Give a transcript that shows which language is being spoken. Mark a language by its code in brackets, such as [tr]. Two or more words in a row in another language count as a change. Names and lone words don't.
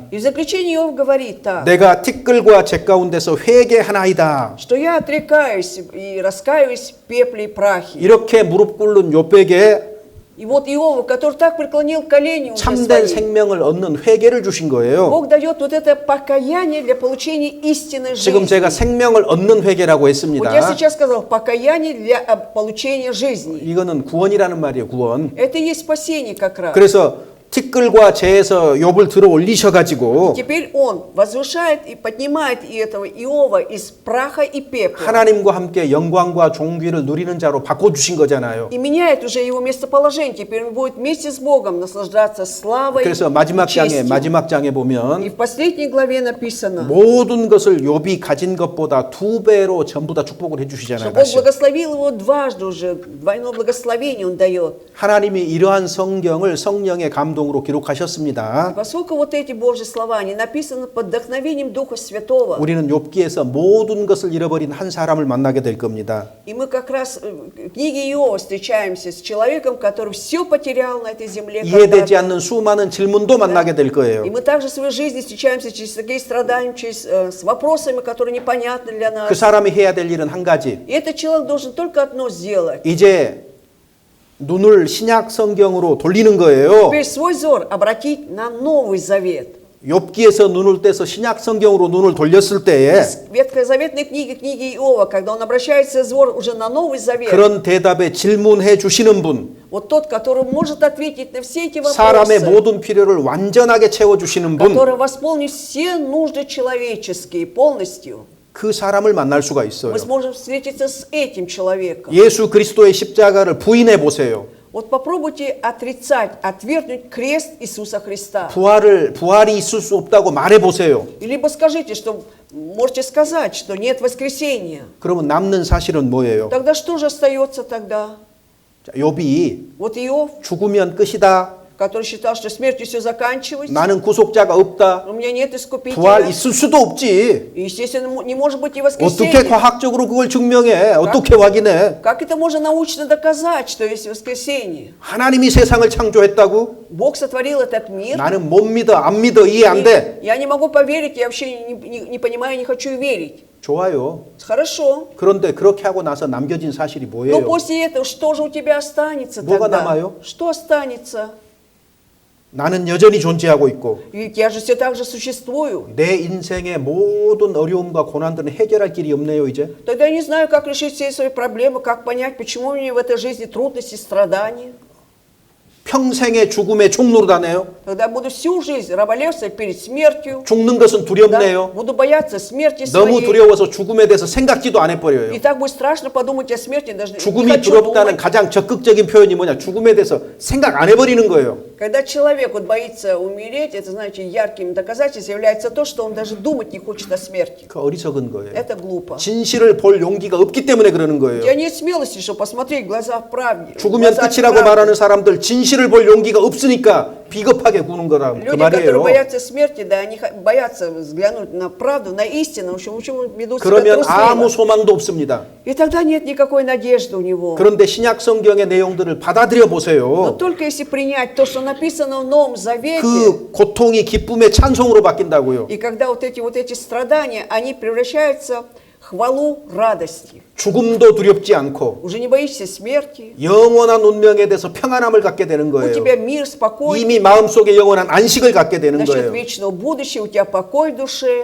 [ru] И в заключение Иов говорит так, [ko] 내가 티끌과 재 가운데서 회개하나이다. [ru] что я отрекаюсь и раскаиваюсь в пепле и прахе. [ko] 이렇게 무릎 꿇는 욥에게 [ru] И вот Иова, который так преклонил колени уже [ko] 참된 [ru] свои, [ko] 생명을 얻는 회개를 주신 거예요. [ru] Бог дает вот это покаяние для получения истинной [ko] 지금 [ru] жизни. [ko] 제가 생명을 얻는 회개라고 [ru] Вот я [ko] 했습니다. [ru] сейчас сказал, покаяние для получения жизни. [ko] 이거는 구원이라는 말이에요. 구원. [ru] Это и есть спасение как раз. [ko] 그래서 티끌과 재에서 욥을 들어 올리셔가지고 [ru] Теперь Он возвышает и поднимает и этого Иова из праха и пепла. [ko] 하나님과 함께 영광과 존귀를 누리는 자로 바꿔주신 거잖아요. [ru] И меняет уже его местоположение. Теперь он будет вместе с Богом наслаждаться славой [ko] 그래서 [ru] и [ko] 마지막 장에 [ru] честью. И [ko] 보면 [ru] в последней главе написано, [ko] 모든 것을 욥이 가진 것보다 2배로 전부 다 축복을 해주시잖아요. [ru] что Бог [ko] 다시. [ru] благословил его дважды уже, двойное благословение Он дает. [ko] 하나님이 이러한 성경을 성령의 감동으로 기록하셨습니다. [ru] Поскольку вот эти Божьи слова, они написаны под вдохновением Духа Святого, [ko] 우리는 욥기에서 모든 것을 잃어버린 한 사람을 만나게 될 겁니다. [ru] и мы как раз в книге Иова встречаемся с человеком, который все потерял на этой земле [ko] 이해되지 [ru] когда-то. [ko] 않는 수많은 질문도 만나게 될 거예요. [ru] И мы также в своей жизни встречаемся через такие страдания, с вопросами, которые непонятны для [ko] 그 [ru] нас. [ko] 사람이 해야 될 일은 한 가지. [ru] И этот человек должен только одно сделать. [ko] 이제 눈을 신약 성경으로 돌리는 거예요. [ru] Теперь свой взор обратить на Новый Завет. [ko] 욥기에서 눈을 떼서 신약 성경으로 눈을 돌렸을 때에 [ru] Ветхозаветной книги Иова, когда он обращается взор уже на Новый Завет, [ko] 그런 대답에 질문해 주시는 분, [ru] вот тот, который может ответить на все эти [ko] 사람의 [ru] вопросы, [ko] 모든 필요를 완전하게 채워 주시는 분, [ru] который восполнит все нужды человеческие полностью, [ko] 그 사람을 만날 수가 있어요. [ru] мы сможем встретиться с этим человеком. [ko] 예수 그리스도의 십자가를 부인해 보세요. [ru] Вот попробуйте отрицать, отвергнуть крест Иисуса Христа. [ko] 부활이 있을 수 없다고 말해 보세요. [ru] Либо скажите, что можете сказать, что нет воскресения. [ko] 그러면 남는 사실은 뭐예요? [ru] Тогда что же остается тогда? [ko] 자, 욥이 [ru] Вот Иов, [ko] 죽으면 끝이다. [ru] который считал, что смертью все заканчивается, [ko] 나는 구속자가 없다. [ru] у меня нет [ko] 부활 [ru] искупителя. [ko] 있을 수도 없지. [ru] И, естественно, не может быть и [ko] 어떻게 [ru] воскресения. [ko] 과학적으로 그걸 증명해? 어떻게 확인해? [ru] Как это можно научно доказать, что есть воскресение? [ko] 하나님이 세상을 창조했다고? [ru] Бог sотворил этот мир. [ko] 나는 못 믿어, 안 믿어, 이해 안 돼. [ru] Я не могу поверить, я вообще не понимаю, не хочу верить. [ko] 좋아요. [ru] Хорошо. [ko] 그런데 그렇게 하고 나서 남겨진 사실이 [ru] Но [ko] 뭐예요? [ru] после этого что же у тебя останется [ko] 뭐가 [ru] тогда? [ko] 남아요? [ru] Что останется? [ko] 나는 여전히 존재하고 있고 [ru] Ведь я же все так же существую. [ko] 내 인생의 모든 어려움과 고난들은 해결할 길이 없네요, 이제. [ru] Тогда я не знаю, как решить все свои проблемы, как понять, почему у меня в этой жизни трудности, страдания. [ko] 평생의 죽음의 종노릇하네요. [ru] Тогда я буду всю жизнь раболепствовать перед смертью. [ko] 죽는 것은 [ru] Да? [ko] 두렵네요. [ru] Буду бояться смерти [ko] 너무 [ru] своей. [ko] 두려워서 죽음에 대해서 생각지도 안 해버려요. [ru] И так будет страшно подумать о смерти, даже не [ko] 죽음이 [ru] хочу [ko] 두렵다는 [ru] думать. [ko] 가장 적극적인 표현이 뭐냐? 죽음에 대해서 생각 안 해버리는 거예요. [ru] Когда человек вот боится умереть, это, знаете, ярким доказательством является то, что он даже думать не хочет о смерти. [ko] 그 어리석은 거예요. [ru] Это глупо. [ko] 진실을 볼 용기가 없기 때문에 그러는 [ru] У [ko] 거예요. [ru] тебя нет смелости, чтобы посмотреть в глаза в правде. [ko] 죽으면 [ru] в глаза [ko] 끝이라고 [ru] правды. [ko] 말하는 사람들 진실을 볼 용기가 없으니까 비겁하게 구는 거라 그 [ru] Люди, которые [ko] 말이에요. [ru] боятся смерти, да, они боятся взглянуть на правду, на истину, в общем, ведут себя [ko] 그러면 아무 [ru] трусливо. [ko] 소망도 없습니다. [ru] И тогда нет никакой надежды у него. [ko] 그런데 신약 성경의 내용들을 받아들여 [ru] Но [ko] 보세요. [ru] только если принять то, что написано в Новом Завете, [ko] 그 고통이 기쁨의 찬송으로 바뀐다고요. [ru] и когда вот эти страдания, они превращаются в хвалу радости. [ko] 죽음도 두렵지 않고 [ru] Уже не боишься смерти, [ko] 영원한 운명에 대해서 평안함을 갖게 되는 [ru] у [ko] 거예요. [ru] тебя мир, спокойствие, [ko] 이미 마음속에 영원한 안식을 갖게 되는 [ru] насчет [ko] 거예요. [ru] вечного будущего, у тебя покой в душе.